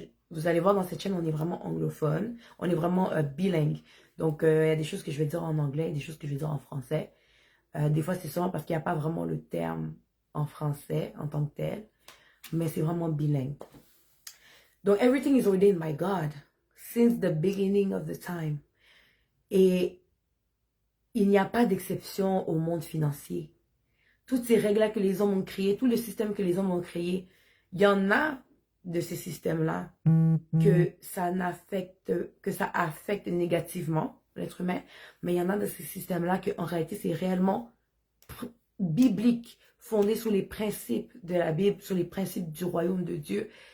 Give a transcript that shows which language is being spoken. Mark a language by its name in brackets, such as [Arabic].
[French] Vous allez voir dans cette chaîne, on est vraiment anglophone, on est vraiment bilingue. Donc, il y a des choses que je vais dire en anglais et des choses que je vais dire en français. Des fois, c'est seulement parce qu'il n'y a pas vraiment le terme en français en tant que tel, mais c'est vraiment bilingue. Donc, [English] everything is ordained by God since the beginning of the time. [French] Et il n'y a pas d'exception au monde financier. Toutes ces règles-là que les hommes ont créées, tout le système que les hommes ont créé, il y en a de ces systèmes-là que ça affecte négativement l'être humain, mais il y en a de ces systèmes-là qu'en réalité, c'est réellement biblique, fondé sur les principes de la Bible, sur les principes du royaume de Dieu.